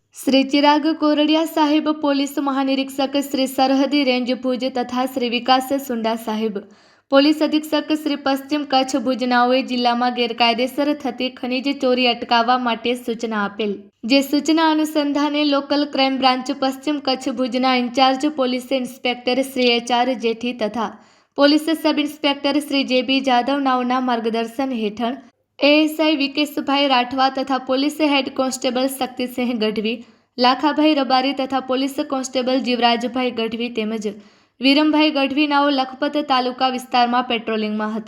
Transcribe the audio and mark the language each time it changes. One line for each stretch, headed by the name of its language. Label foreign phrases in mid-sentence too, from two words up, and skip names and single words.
Gujarati: શ્રી ચિરાગ કોરડિયા સાહેબ, પોલીસ મહાનિરીક્ષક શ્રી સરહદી રેંજ ભુજ તથા શ્રી વિકાસ સુંડા સાહેબ, પોલીસ અધિક્ષક શ્રી પશ્ચિમ કચ્છ ભુજનાઓએ જિલ્લામાં ગેરકાયદેસર થતી ખનીજ ચોરી અટકાવવા માટે સૂચના આપેલ। જે સૂચના અનુસંધાને લોકલ ક્રાઇમ બ્રાન્ચ પશ્ચિમ કચ્છ ભુજના ઇન્ચાર્જ પોલીસ ઇન્સ્પેક્ટર શ્રી HR જેઠી તથા પોલીસ સબ ઇન્સ્પેક્ટર શ્રી JB જાદવ નાઓના માર્ગદર્શન હેઠળ ASI વિકેશભાઈ રાઠવા તથા પોલીસ હેડ કોન્સ્ટેબલ શક્તિસિંહ ગઢવી, લાખાભાઈ રબારી તથા પોલીસ કોન્સ્ટેબલ જીવરાજભાઈ ગઢવી તેમજ વિરમભાઈ ગઢવી નાઓ લખપત તાલુકા વિસ્તારમાં પેટ્રોલિંગમાં હતા।